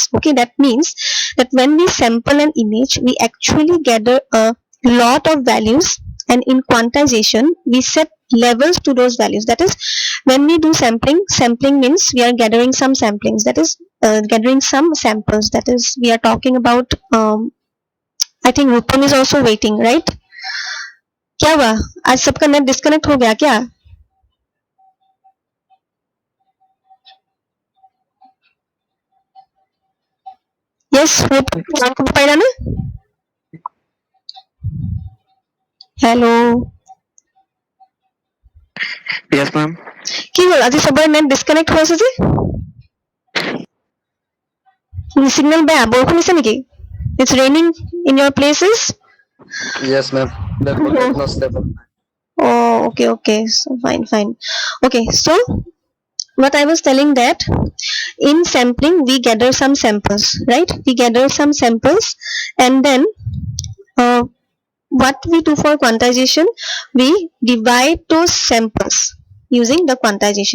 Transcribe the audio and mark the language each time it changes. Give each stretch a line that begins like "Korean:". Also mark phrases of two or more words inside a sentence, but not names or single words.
English: Okay, that means that when we sample an image, we actually gather a lot of values, and in quantization we set levels to those values. That is, when we do sampling, sampling means we are gathering some samplings, that is gathering some samples, that is we are talking about I think Rupam is also waiting, right?
Hindi: क्या हुआ, आज सबका
English: net disconnect
Hindi: हो गया क्या?
Assamese: यस, Rupam পাইলা না?
English: हेलो, Yes, ma'am.
Assamese: কি হল আজি সবৰে
English: net disconnect
Assamese: হৈ আছে যে? সিগন্যাল বেয়া, বৰষুণ দিছে নেকি?
English: It's raining in your places? Yes, ma'am. The call is not stable. Oh, okay, so fine. Okay, so what I was telling, that in sampling we gather some samples, right? We gather some samples, and then what we do for quantization, we divide those samples using the quantization.